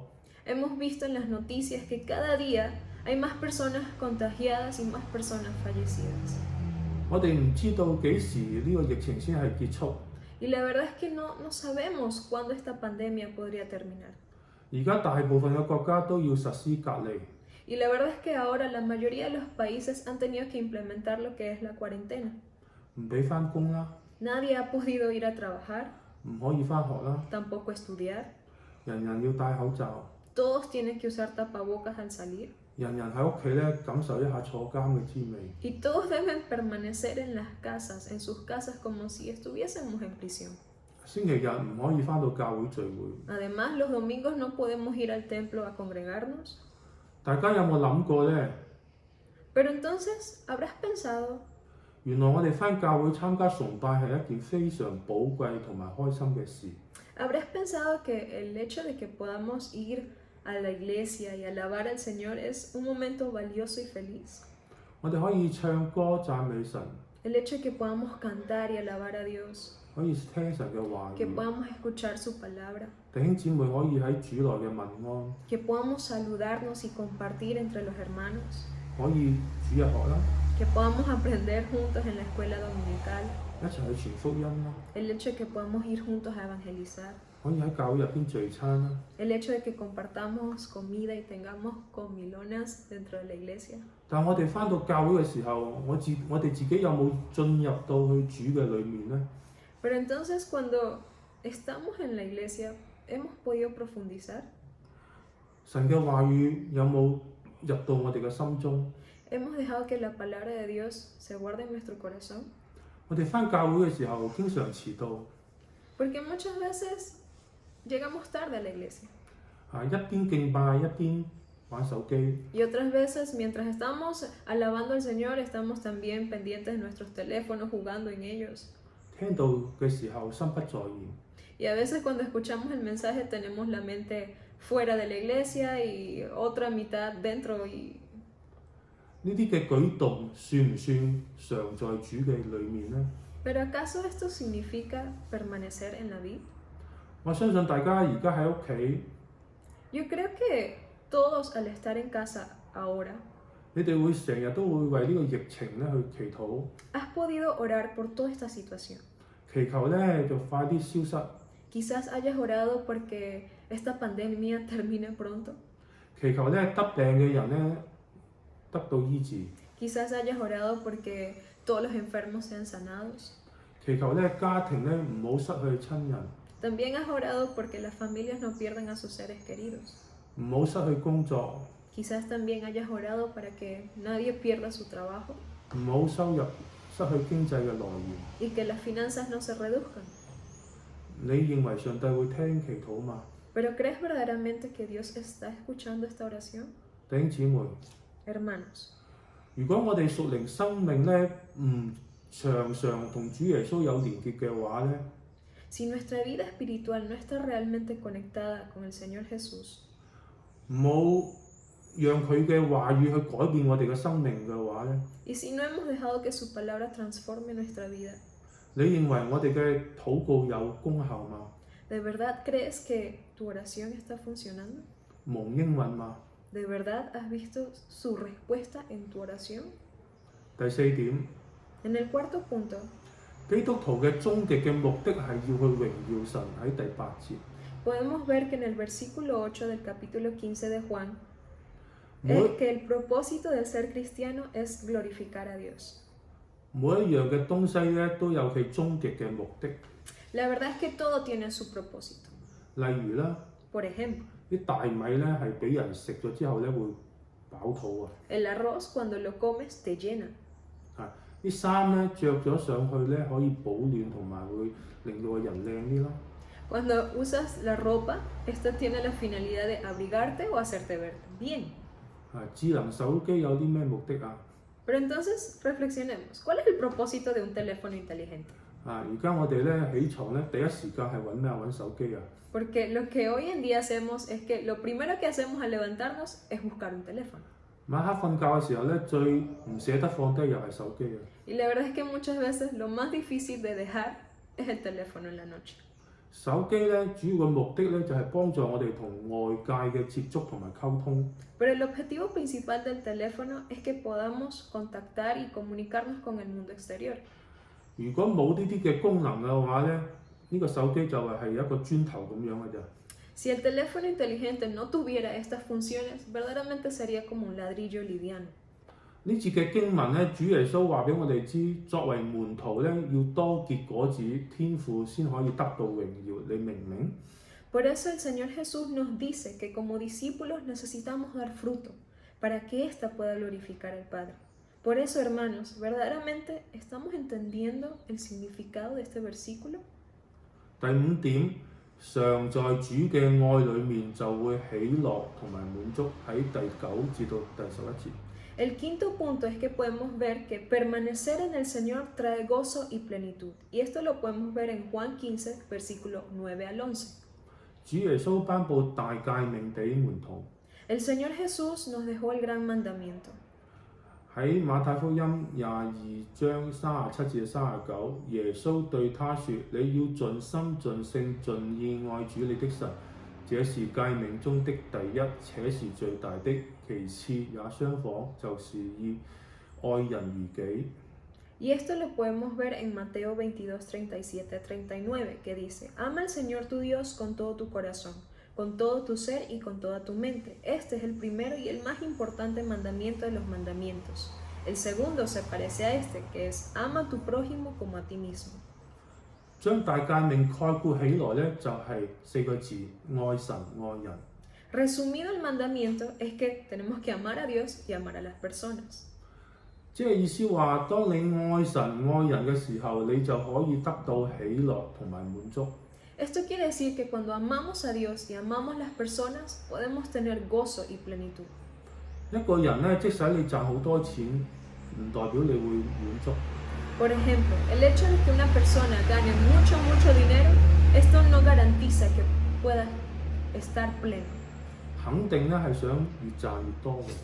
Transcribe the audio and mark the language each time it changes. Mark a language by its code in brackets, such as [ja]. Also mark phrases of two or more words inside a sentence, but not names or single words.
[es] Hemos visto en las noticias que cada día hay más personas contagiadas y más personas fallecidas. [yue] 我哋唔知道幾時呢個疫情先係結束。 [es] Y la verdad es que no sabemos cuándo esta pandemia podría terminar. [yue] 而家大部分嘅國家都要實施隔離， [es] Y la verdad es que ahora la mayoría de los países han tenido que implementar lo que es la cuarentena. [yue] 唔俾翻工啦， [es] Nadie ha podido ir a trabajar, [yue] 唔可以翻學啦， [es] tampoco estudiar. [yue] 人人要戴口罩， [es] Todos tienen que usar tapabocas al salir. [yue] 人人喺屋企咧感受一下坐監嘅滋味。 [es] Y todos deben permanecer en las casas, en sus casas, como si estuviésemos en prisión. [yue] 星期日唔可以翻到教會聚會。 [es] Además, los domingos no podemos ir al templo a congregarnos. [yue] 大家有冇諗過呢？ [es] Pero entonces, ¿habrás pensado? [yue] 原來我哋翻教會參加崇拜係一件非常寶貴同埋開心嘅事。 [es] ¿Habrás pensado que el hecho de que podamos ir a la iglesia y alabar al Señor es un momento valioso y feliz? [yue] 我哋可以唱歌讚美神， [es] El hecho de que podamos cantar y alabar a Dios, [yue] 可以聽神嘅話 [es] que [yue] 語， [es] podamos escuchar su palabra, [yue] 弟兄姊妹可以喺主內嘅問安， [es] que podamos saludarnos y compartir entre los hermanos, [yue] 可以主日學啦， [es] que podamos aprender juntos en la escuela dominical, [yue] 一齊去傳福音啦， [es] el hecho de que podamos ir juntos a evangelizar, [yue] 可以喺教會入邊聚餐啦。 [es] el hecho de que compartamos comida y tengamos comilonas dentro de la iglesia. [yue] 但我哋翻到教會嘅時候，我哋自己有冇進入到去主嘅裏面呢？ [es] Pero entonces cuando estamos en la iglesia, ¿hemos podido profundizar? [yue] 神嘅話語有冇入到我哋嘅心中？ [es] ¿Hemos dejado que la palabra de Dios se guarde en nuestro corazón? [yue] 我哋翻教會嘅時候，經常遲到， [es] Porque muchas veces llegamos tarde a la iglesia. [yue] 一邊敬拜一邊玩手機， [es] Y otras veces, mientras estamos alabando al Señor, estamos también pendientes de nuestros teléfonos, jugando en ellos. [yue] 聽到嘅時候心不在焉。 [es] Y a veces cuando escuchamos el mensaje tenemos la mente fuera de la iglesia y otra mitad dentro. Y [yue] 呢啲嘅舉動算唔算常在主嘅裏面呢？ [es] ¿Pero acaso esto significa permanecer en la vida? [yue] 我相信大家而家喺屋企， [es] Yo creo que todos al estar en casa ahora, [yue] 你哋會成日都會為呢個疫情咧去祈禱， [es] has podido orar por toda esta situación. [yue] 祈求咧就快啲消失， [es] Quizás hayas orado porque esta pandemia termine pronto. [yue] 祈求咧得病嘅人咧得到醫治， [es] Quizás hayas orado porque todos los enfermos sean sanados. [yue] 祈求咧家庭咧唔好失去親人， [es] También has orado porque las familias no pierdan a sus seres queridos. [yue] 唔好失去工作， [es] Quizás también hayas orado para que nadie pierda su trabajo [yue] 唔好收入失去經濟嘅來源。 [es] y que las finanzas no se reduzcan. [yue] 你認為上帝會聽祈禱嘛？ [es] ¿Pero crees verdaderamente que Dios está escuchando esta oración? [yue] 弟兄姊妹， [es] Hermanos, [yue] 如果我哋屬靈生命咧唔常常同主耶穌有連結嘅話咧， [es] si nuestra vida espiritual no está realmente conectada con el Señor Jesús, [yue] 唔好讓佢嘅話語去改變我哋嘅生命嘅話咧， [es] y si no hemos dejado que su palabra transforme nuestra vida, [yue] 你認為我哋嘅禱告有功效嗎？ [es] ¿de verdad crees que tu oración está funcionando? [yue] 蒙應允嗎？ [es] ¿De verdad has visto su respuesta en tu oración? [yue] 第四點， [es] En el cuarto punto, [yue] 基督徒嘅終極嘅目的係要去榮耀神。喺第8節， [es] podemos ver que en el versículo 8 del capítulo 15 de Juan, [yue] 每 [es] es que el propósito del ser cristiano es glorificar a Dios. [yue] 每一樣嘅東西咧都有佢終極嘅目的。 [es] La verdad es que todo tiene su propósito. [yue] 例如啦， [es] Por ejemplo, [yue] 啲大米咧係俾人食咗之後咧會飽肚啊！ [es] el arroz cuando lo comes te llena. [yue] 啲衫咧着咗上去咧可以保暖同埋會令到個人靚啲咯。 [es] Cuando usas la ropa, esto tiene la finalidad de abrigarte o hacerte ver bien. [yue] 智能手機有啲咩目的啊？ [es] Pero entonces reflexionemos, ¿cuál es el propósito de un teléfono inteligente? [yue] 而家我哋咧起床咧第一時間係揾咩啊？揾手機啊！ [es] Porque lo que hoy en día hacemos es que lo primero que hacemos al levantarnos es buscar un teléfono. [yue] 晚黑瞓覺嘅時候咧最唔捨得放低又係手機啊！ [es] Y la verdad es que muchas veces lo más difícil de dejar es el teléfono en la noche. [yue] 手機咧主要嘅目的咧就係幫助我哋同外界嘅接觸同埋溝通。 [es] Pero el objetivo principal del teléfono es que podamos contactar y comunicarnos con el mundo exterior. [yue] 如果冇呢啲嘅功能嘅話咧，呢個手機就係一個磚頭咁樣嘅啫。 [es] Si el teléfono inteligente no tuviera estas funciones, verdaderamente sería como un ladrillo liviano. [yue] 呢節嘅經文咧，主耶穌話俾我哋知，作為門徒咧，要多結果子，天父先可以得到榮耀。你明唔明？ [es] Por eso el Señor Jesús nos dice que como discípulos necesitamos dar fruto para que ésta pueda glorificar al Padre. Por eso, hermanos, ¿verdaderamente estamos entendiendo el significado de este versículo? [yue] 第五點，常在主嘅愛裡面就會喜樂同埋滿足，喺第9至到第11節。 [es] El quinto punto es que podemos ver que permanecer en el Señor trae gozo y plenitud. Y esto lo podemos ver en Juan 15, versículo 9 al 11. [yue] 主耶穌頒布大誡命俾門徒。 [es] El Señor Jesús nos dejó el gran mandamiento. [yue] 喺馬太福音22章37至39，耶穌對他說：你要盡心盡性盡意愛主你的神，這是誡命中的第一，且是最大的。其次也相仿，就是要愛人如己。 [es] Y esto lo podemos ver en Mateo 22, 37, 39, que dice, ama al Señor tu Dios con todo tu corazón, con todo tu ser y con toda tu mente. Este es el primero y el más importante mandamiento de los mandamientos. El segundo se parece a este, que es ama a tu prójimo como a ti mismo. [yue] 將大誡命概括起來呢，就係4個字：愛神愛人。 [es] Resumido el mandamiento es que tenemos que amar a Dios y amar a las personas. [yue] 即係意思話，當你愛神愛人嘅時候，你就可以得到喜樂同埋滿足。 [es] Esto quiere decir que cuando amamos a Dios y amamos a las personas, podemos tener gozo y plenitud. [yue] 一個人呢，即使你賺好多錢，唔代表你會滿足。 [es] Por ejemplo, el hecho de que una persona gane mucho dinero, esto no garantiza que pueda estar pleno. [yue] 肯定咧係想越賺越多嘅。